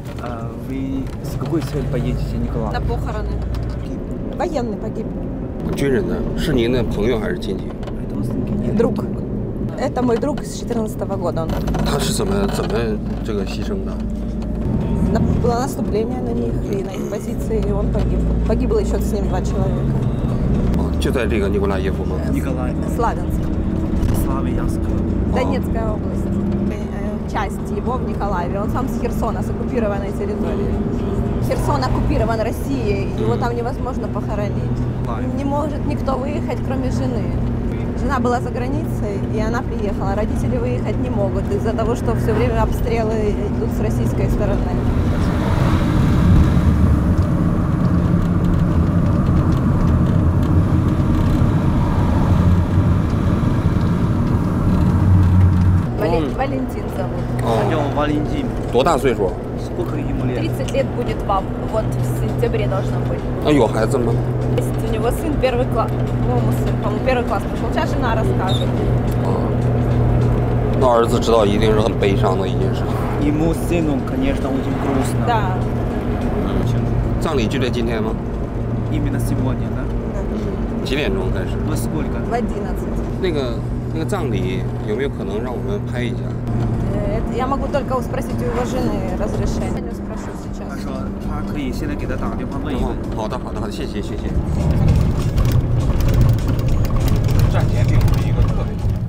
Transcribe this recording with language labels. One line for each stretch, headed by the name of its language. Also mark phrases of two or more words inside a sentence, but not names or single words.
Russian: ？Вы с какой целью поедете, Николай? На похороны. Военный погиб.
Chinese: 军人呢？是您的朋友还是亲戚？
Russian: Друг. Это мой друг с 2014 года.
Chinese: 他是怎么这个牺牲的？
Russian: Было наступление на них и на их позиции, и он погиб. Погибло еще с ним 2 человека.
Chinese: 哦，就在这个尼古拉耶夫吗？
Russian: Славянск. Славянск. Донецкая область. Часть его в Николаеве. Он сам с Херсона, с оккупированной территории. Херсон оккупирован Россией, его там невозможно похоронить. Не может никто выехать, кроме жены. Жена была за границей, и она приехала. Родители выехать не могут из-за того, что все время обстрелы идут с российской стороны. Валентин зовут. Валентин.
Chinese: 多大岁数？
Russian: Сколько ему лет? 30 лет будет вам. Вот в сентябре должно быть.
Chinese: 那有孩子吗？
Russian: Есть у него сын 1 класс. По-моему, 1 класс пошел. Сейчас жена расскажет.
Chinese: 那儿子知道一定是很悲伤的一件事情。
Russian: Ему сыну, конечно, очень грустно. Да.
Chinese: 葬礼就在今天吗？
Russian: Именно сегодня, да?
Chinese: 几点钟开始？
Russian: Во сколько? В 11.
Chinese: 那个葬礼有没有可能让我们拍一下？
Russian: Я могу только спросить у его жены разрешение. Я спрошу
Chinese: 他
Russian: сейчас.
Chinese: 说他可以现在给他打个电话问一问。好的，谢谢。站前并不是一个特别。